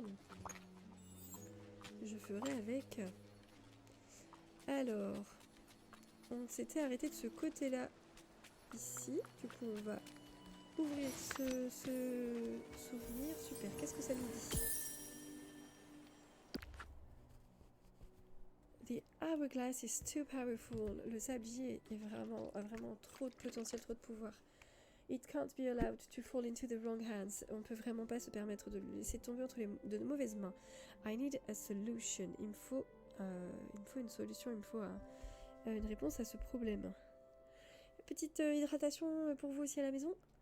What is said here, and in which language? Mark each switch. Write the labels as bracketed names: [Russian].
[French] Donc, je ferai avec... Alors... On s'était arrêté de ce côté-là, ici. Du coup, on va ouvrir ce souvenir. Super, qu'est-ce que ça nous dit? [English] The hourglass is too powerful. [French] Le sablier a vraiment trop de potentiel, trop de pouvoir. [English] It can't be allowed to fall into the wrong hands. [French] On peut vraiment pas se permettre de le laisser tomber entre de mauvaises mains. [English] I need a solution. [French] Il me faut une solution, il me faut une réponse à ce problème. Petite hydratation pour vous aussi à la maison.